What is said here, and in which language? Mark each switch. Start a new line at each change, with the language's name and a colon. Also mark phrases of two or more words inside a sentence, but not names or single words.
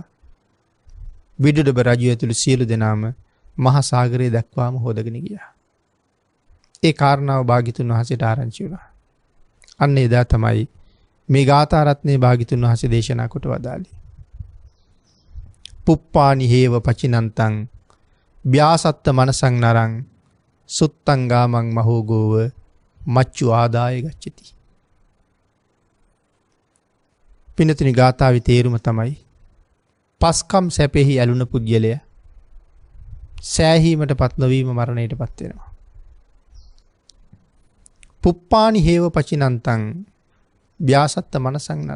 Sinhala: විදුඩබ රජු ඇතුළු සියලු දෙනාම මහා සාගරය දක්වාම හොදගෙන ගියා. ඒ කාරණාව භාග්‍යතුන් වහන්සේට ආරංචි වුණා. අන්න එදා තමයි මේ ගාථා රත්නේ භාග්‍යතුන් වහන්සේ දේශනා කොට වදාළේ.
Pali: පුප්පානි හේව පචිනන්තං ව්‍යාසත්ත මනසං නරං සුත්තං ගාමං මහෝගෝව මච්චු ආදාය ගච්ඡති.
Sinhala: පින්නතුනි ගාථාවේ තේරුම තමයි පස්කම් සැපෙහි ඇලුන පුද්ගලයා සෑහීමටපත් නොවීම මරණයටපත් වෙනවා.
Pali: පුප්පානි හේව පචිනන්තං ව්‍යාසත්ත මනසං නර.